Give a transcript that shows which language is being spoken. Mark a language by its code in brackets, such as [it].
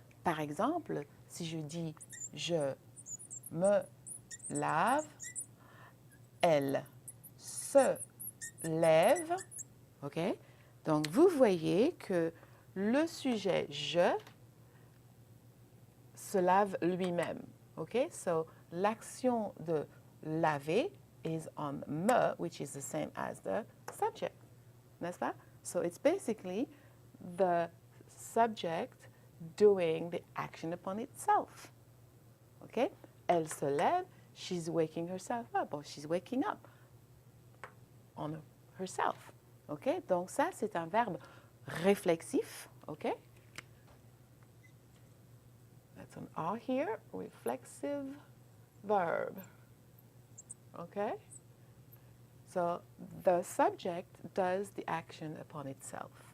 [fr] Par exemple, si je dis je me lave, elle se lève, ok? Donc, vous voyez que le sujet je se lave lui-même, ok? [en] So, [fr] l'action de laver [en] is on me, which is the same as the subject, [fr] n'est-ce pas? [en] So it's basically the subject doing the action upon itself, ok? [fr] Elle se lève, [en] she's waking herself up, or she's waking up on herself, ok? [fr] Donc ça, c'est un verbe réflexif, ok? [en] That's an R here, reflexive verb. Okay? So the subject does the action upon itself.